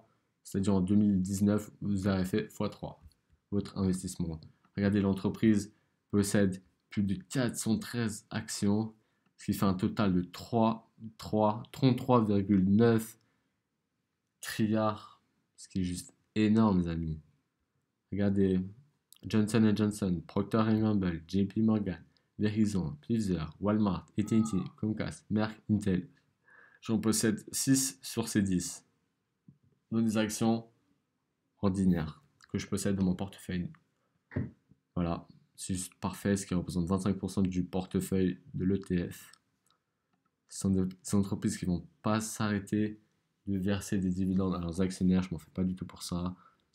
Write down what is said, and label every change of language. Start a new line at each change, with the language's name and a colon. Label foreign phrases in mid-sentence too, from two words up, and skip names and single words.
French: C'est-à-dire en 2019, vous avez fait x3 votre investissement. Regardez, l'entreprise possède plus de 413 actions, ce qui fait un total de 33,9 trilliards, ce qui est juste énorme, les amis. Regardez, Johnson Johnson, Procter Gamble, JP Morgan, Verizon, Pfizer, Walmart, AT&T, Comcast, Merck, Intel. J'en possède 6 sur ces 10. Donc des actions ordinaires que je possède dans mon portefeuille. Voilà, c'est juste parfait, ce qui représente 25% du portefeuille de l'ETF. Ce sont des entreprises qui ne vont pas s'arrêter de verser des dividendes à leurs actionnaires, je m'en fais pas du tout pour ça.